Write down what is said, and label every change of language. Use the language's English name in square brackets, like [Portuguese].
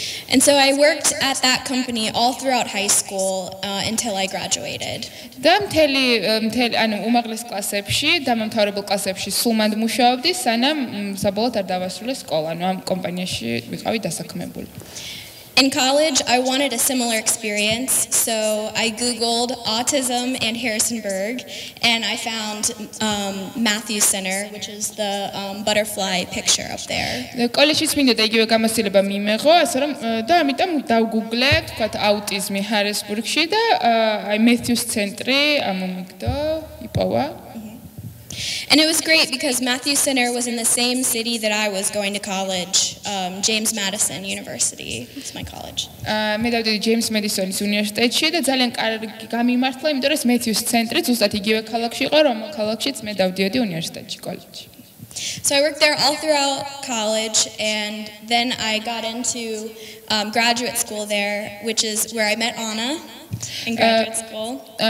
[English] And so I worked at that company all throughout high school until I graduated. [Georgian] და მთელი ანუ უმაღლეს კლასებში, დამამთავრებელ კლასებში სულ მანდ მუშაობდი, სანამ საბოლოოდ არ დავასრულე სკოლა, ანუ ამ კომპანიაში ვიყავი დასაქმებული. [English] In college, I wanted a similar experience, so I Googled autism and Harrisonburg, and I found Matthews Center, which is the butterfly picture up there. [Georgian] კოლეჯის მინდოდა იგივე გამოცდილება მიმეღო, ასე რომ და ამიტომ დავგუგლე, თქვათ აუტიზმი ჰარისბურგში და აი მეთიუს ცენტრი ამომიგდო, იპოვა. [English] And it was great because Matthew Center was in the same city that I was going to college, James Madison University. It's my college. [Georgian] მე დავდიოდი ჯეიმს მედისონის უნივერსიტეტში და ძალიან კარგი გამიმართლა, იმიტომ რომ მეთიუს ცენტრიც უბრალოდ იგივე ქალაქში იყო, რომ ქალაქშიც მე დავდიოდი უნივერსიტეტში, კოლეჯში. [English] So I worked there all throughout college, and then I got into graduate school there, which is where I met Anna in graduate school.